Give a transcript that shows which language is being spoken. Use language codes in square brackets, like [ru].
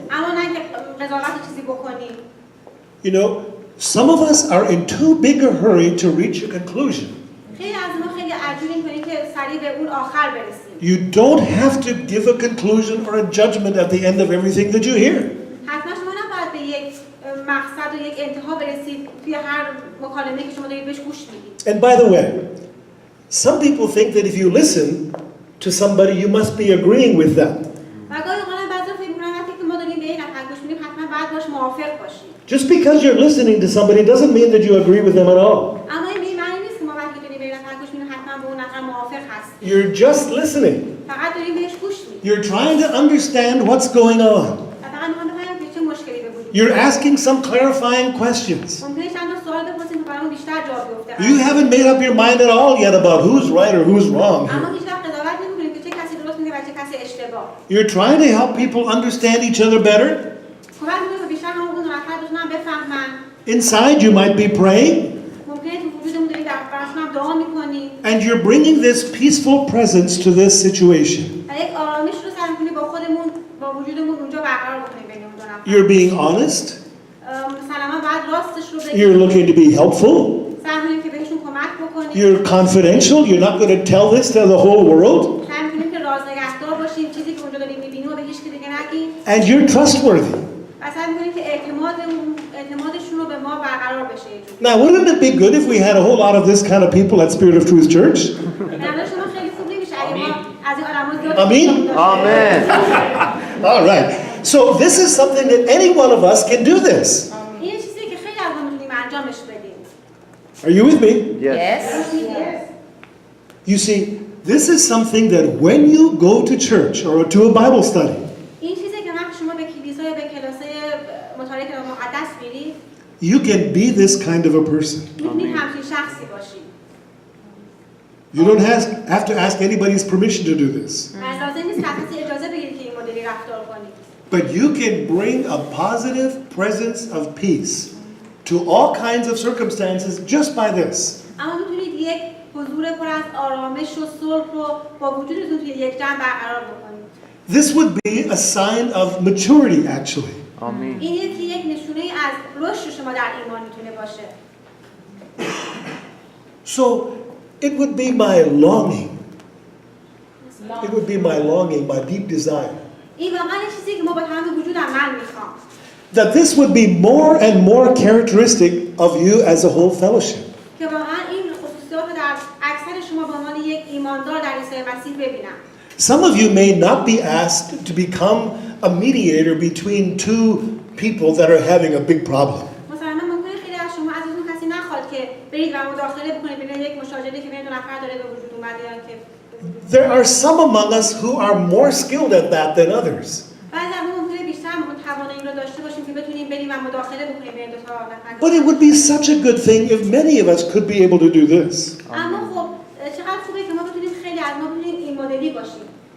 [fa] اما نه که قضاوت چیزی بکنیم. [en] You know, some of us are in too big a hurry to reach a conclusion. [fa] خیلی از ما خیلی عجولیم کنیم که سریع به اون آخر برسیم. [en] You don't have to give a conclusion or a judgment at the end of everything that you hear. [fa] حتما شما نباید به یک مقصد و یک انتها برسید توی هر مکالمه‌ای که شما دارید بهش گوش میدید. [en] And by the way, some people think that if you listen to somebody, you must be agreeing with them. [fa] و گاهی اوقات بعضی فکر می‌کنن وقتی که ما داریم به یک نفر گوش میدیم حتما باید باش موافق باشیم. [en] Just because you're listening to somebody doesn't mean that you agree with them at all. [fa] اما این معنی نیست که ما وقتی داریم به یک نفر گوش میدیم حتما با اون نفر موافق هستیم. [en] You're just listening. [fa] فقط داریم بهش گوش میدیم. [en] You're trying to understand what's going on. [fa] و فقط می‌خوایم بفهمیم که چه مشکلی به وجود [en] You're asking some clarifying questions. [fa] ممکنه چند تا سوال بپرسیم که برامون بیشتر جواب بیفته. [en] You haven't made up your mind at all yet about who's right or who's wrong [fa] اما [en] here. [fa] هیچ وقت قضاوت نمی‌کنیم که چه کسی درست میگه و چه کسی اشتباه. [en] You're trying to help people understand each other better. [fa] کمک می‌کنیم که بیشتر همون دو نفر بتونن بفهمن. [en] Inside you might be praying, [fa] ممکنه تو وجودمون براشون هم دعا می‌کنیم. [en] and you're bringing this peaceful presence to this situation. [fa] و یک آرامش رو سعی کنیم با خودمون با وجودمون اونجا برقرار بکنیم بین اون دو نفر. [en] You're being honest. [fa] مثلا باید راستش رو [en] You're [fa] بگیم. [en] looking to be helpful. [fa] سعی کنیم که بهشون کمک بکنیم. [en] You're confidential. You're not going to tell this to the whole world. [fa] سعی کنیم که راز نگهدار باشیم، چیزی که اونجا داریم می‌بینیم و به هیچ کی دیگه نگیم. [en] And you're trustworthy. [fa] و سعی کنیم که اعتمادشون رو به ما برقرار بشه. [en] Now, wouldn't it be good if we had a whole lot of this kind of people at Spirit of Truth Church? Amen? Amen. All right. So this is something that any one of us can do this. [fa] این چیزی که خیلی از ما می‌تونیم انجامش بدیم. [en] Are you with me? Yes. You see, this is something that when you go to church or to a Bible study, [fa] این چیزی که وقتی شما به کلیسا یا به کلاسه مطالعه کتاب مقدس میرید، [en] you can be this kind of a person. [fa] می‌تونید همچین شخصی باشید. [en] You don't have to ask anybody's permission to do this. [fa] لازم نیست کسی اجازه بگیرید که این مدلی رفتار کنید. [en] But you can bring a positive presence of peace to all kinds of circumstances just by this. [fa] اما می‌تونید یک حضور پر از آرامش و صلح رو با وجودتون توی یک جمع برقرار بکنید. [en] This would be a sign of maturity, actually. Amen. [fa] این یک نشونه از رشد شما در ایمان میتونه باشه. [en] So it would be my longing. It would be my longing, my deep desire. [fa] این واقعا چیزی که ما با تمام وجودم من میخوام. [en] That this would be more and more characteristic of you as a whole fellowship. [fa] که واقعا این خصوصیات رو در اکثر شما به عنوان یک ایماندار در عیسی مسیح ببینم. [en] Some of you may not be asked to become a mediator between two people that are having a big problem. [fa] مثلا ممکنه خیلی از شما ازتون کسی نخواد که برید و مداخله بکنید بین یک مشاجره که بین دو نفر داره به وجود اومده یا که [en] There are some among us who are more skilled at that than others. [fa] بعضی از ما ممکنه بیشتر توانایی این رو داشته باشیم که بتونیم بریم و مداخله بکنیم بین دو تا نفر. [en] But it would be such a good thing if many of us could be able to do this. [fa] اما خب چقدر خوبه که ما بتونیم خیلی از ما بتونیم این مدلی باشیم.